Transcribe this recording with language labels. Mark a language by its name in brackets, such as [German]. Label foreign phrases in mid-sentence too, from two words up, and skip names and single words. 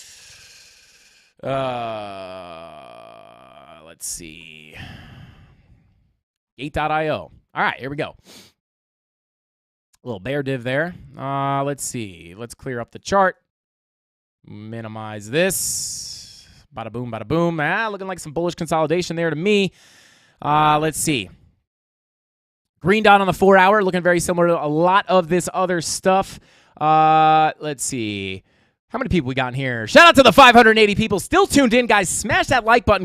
[English] Let's see. Gate.io. All right, here we go. A little bear div there. Let's see. Let's clear up the chart. Minimize this. Bada boom, bada boom. Looking like some bullish consolidation there to me. Let's see. Green dot on the 4-hour, looking very similar to a lot of this other stuff. Let's see. How many people we got in here? Shout out to the 580 people still tuned in, guys. Smash that like button.